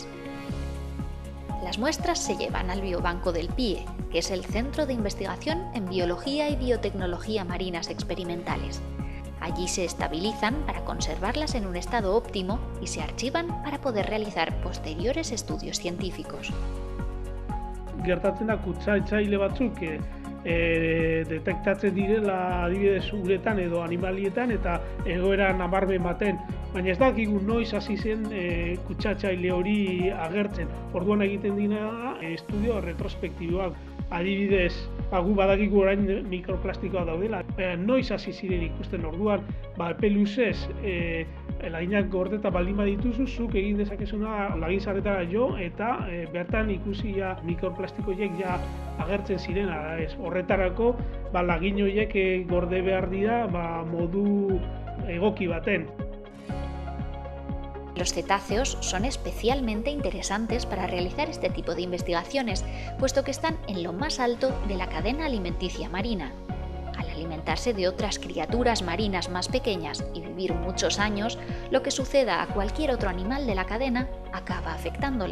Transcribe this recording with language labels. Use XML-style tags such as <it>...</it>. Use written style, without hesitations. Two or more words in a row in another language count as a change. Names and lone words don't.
<es>Las muestras se llevan al Biobanco del PIE, que es el Centro de Investigación en Biología y Biotecnología Marinas Experimentales. Allí se estabilizan para conservarlas en un estado óptimo y se archivan para poder realizar posteriores estudios científicos.</es> <eu>Gertatzen da kutsatzaile batzuk detektatzen direla adibidez uretan edo animalietan eta egoera nabarmen baten, baina ez dakigu noiz hasi zen kutsatzaile hori agertzen. Orduan egiten dira estudio retrospektiboak. Adibidez, gu badakigu orain mikroplastikoa daudela. Noiz hasi ziren ikusten orduan, epe luzez laginak gordeta baldin badituzu, zuk egin dezakezuna laginsarretara jo eta bertan ikusi mikroplastikoiek agertzen ziren. Horretarako lagin horiek gorde behar dira modu egoki baten.</eu> <es>Los cetáceos son especialmente interesantes para realizar este tipo de investigaciones, puesto que están en lo más alto de la cadena alimenticia marina. Al alimentarse de otras criaturas marinas más pequeñas y vivir muchos años, lo que suceda a cualquier otro animal de la cadena acaba afectándoles.</es>